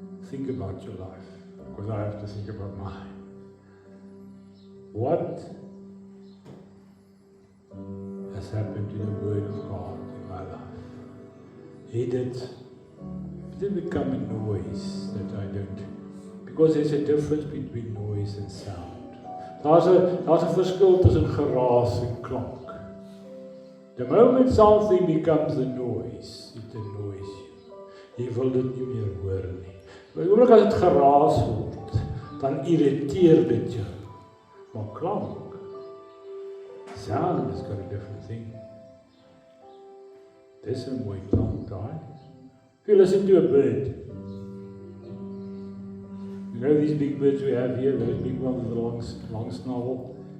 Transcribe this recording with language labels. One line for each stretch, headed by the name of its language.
English: Think about your life, because I have to think about mine. What has happened to the Word of God in my life? It didn't become a noise that I don't, because there's a difference between noise and sound.
Afrikaans: Daar's 'n verskil tussen geraas en klank.
English: The moment something becomes a noise, it annoys you.
Afrikaans: Jy wil dit nie meer hoor nie. Maar oomblik as dit geraas word, dan irriteer dit jou. Maar klank,
English: sound is got a different thing.
Afrikaans: Dis 'n mooi klank daai.
English: If you listen to a bird, you know these big birds we have here, those big ones with a long snovel.